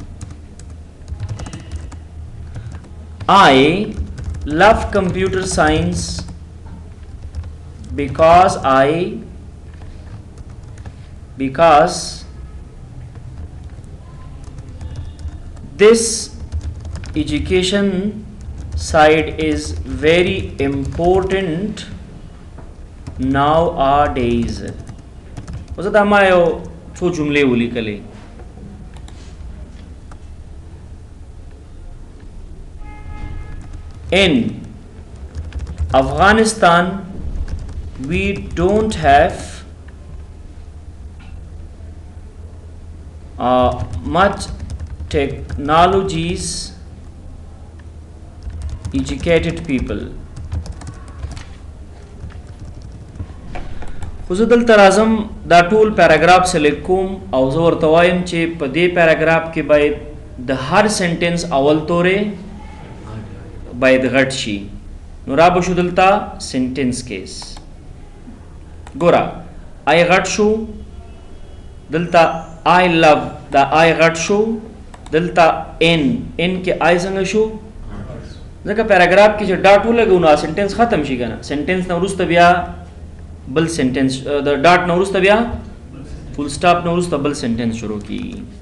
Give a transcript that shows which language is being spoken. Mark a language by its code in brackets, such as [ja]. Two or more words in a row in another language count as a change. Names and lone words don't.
[en] I love computer science because this education side is very important nowadays. [ps] اوس دا ما یو څو جملې ولیکلې [en] In Afghanistan we don't have much technologies educated people. [ps] خو زه دلته راځم دا ټول [en] paragraph select [ps] کوم او زه ورته وایم چې په دې پیراګراف کې باید د هر سنټنس اول تورې باید غټ شي نو را به شو دلته [en] sentence case [ps] ګوره آی غټ شو دلته آی لو دا آی غټ شو دلته ان کې آی څنګه شو ځکه پیراګراف کې چې ډاټ ولګو نو سنټنس ختم شي کنه سنټنس نو وروسته بیا بل سنټنس د ډاټ نو وروسته بیا [en] full stop [ps] نو وروسته بل سنټنس شروع کیږي